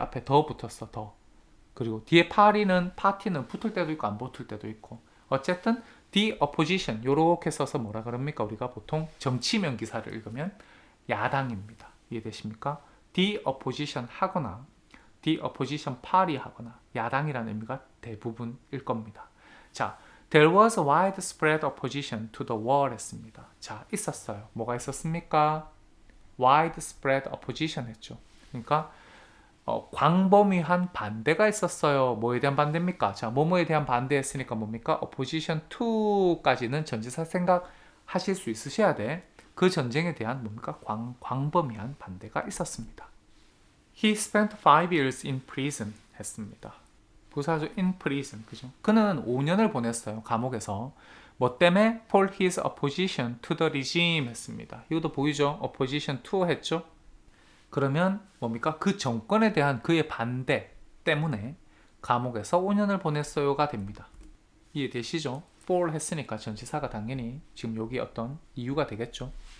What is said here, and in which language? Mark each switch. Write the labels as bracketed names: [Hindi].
[Korean] 앞에 더 붙었어, 더. 그리고 뒤에 파티는 붙을 때도 있고 안 붙을 때도 있고. 어쨌든 the opposition 요렇게 써서 뭐라 그럽니까? 우리가 보통 정치면 기사를 읽으면 야당입니다. 이해되십니까? the opposition 하거나 the opposition party 하거나 야당이라는 의미가 대부분일 겁니다. [English] 자, there was a widespread opposition to the war 했습니다. [Korean] 자, 있었어요. 뭐가 있었습니까? [English] widespread opposition 했죠. [Korean] 그러니까 광범위한 반대가 있었어요. 뭐에 대한 반대입니까? 자, 뭐뭐에 대한 반대했으니까 뭡니까? opposition to 까지는 전치사 생각하실 수 있으셔야 돼. 그 전쟁에 대한 뭡니까? 광범위한 반대가 있었습니다. [English] He spent 5 years in prison 했습니다. [Korean] 부사죠. in prison. 그죠? 그는 5년을 보냈어요. 감옥에서. 뭐 때문에? [English] for his opposition to the regime 했습니다. [Korean] 이것도 보이죠? [English] opposition to 했죠? [Korean] 그러면 뭡니까? 그 정권에 대한 그의 반대 때문에 감옥에서 5년을 보냈어요가 됩니다. 이해되시죠? for 했으니까 전치사가 당연히 지금 여기 어떤 이유가 되겠죠.